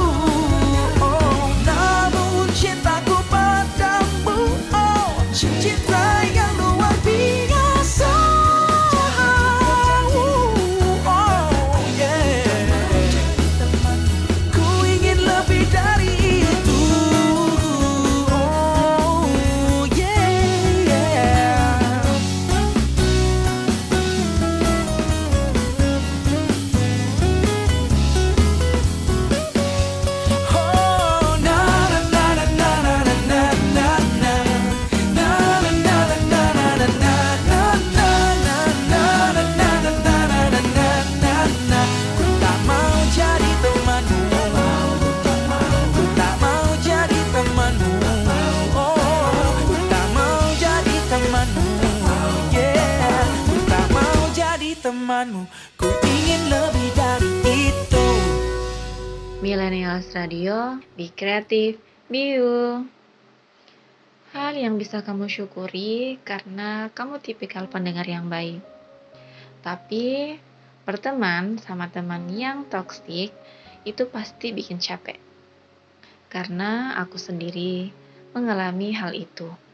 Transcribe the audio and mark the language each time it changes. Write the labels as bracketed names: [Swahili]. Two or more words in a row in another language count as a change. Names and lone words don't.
[Indonesian] Oh, namun cintaku padamu, oh, cinta yang luar biasa. Oh, yeah. Ku ingin lebih dari itu. Oh, yeah. Oh, na na na na na na na na na. Na na na na na na na na na na na na na na na na na na. Ku tak mau jadi temanmu, ku tak mau jadi temanmu. Oh, ku tak mau jadi temanmu. Yeah, ku tak mau jadi temanmu. Ku ingin lebih dari itu. [English] Millennials Radio, be creative, be you. [Indonesian] Hal yang bisa kamu syukuri karena kamu tipikal pendengar yang baik. Tapi berteman sama teman yang toksik itu pasti bikin capek. Karena aku sendiri mengalami hal itu.